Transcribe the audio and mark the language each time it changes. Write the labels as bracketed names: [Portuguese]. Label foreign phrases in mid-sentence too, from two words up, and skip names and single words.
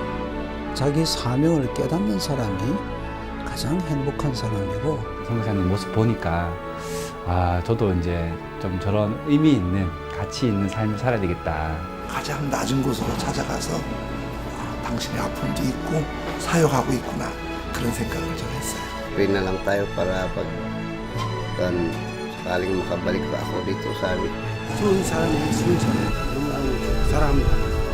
[Korean] 자기 사명을 깨닫는 사람이 가장 행복한 사람이고. 선교사님 모습 보니까 저도 이제 좀 저런 의미 있는 가치 있는 삶을 살아야 되겠다. 가장 낮은 곳으로 찾아가서 당신의 아픔도 있고 사역하고 있구나 그런 생각을 좀 했어요. [Filipino] Pray na lang tayo para pag sakaling makabalik pa ako dito sa amin. [Korean] 좋은 사람이 있으면 저는 너무 사랑합니다.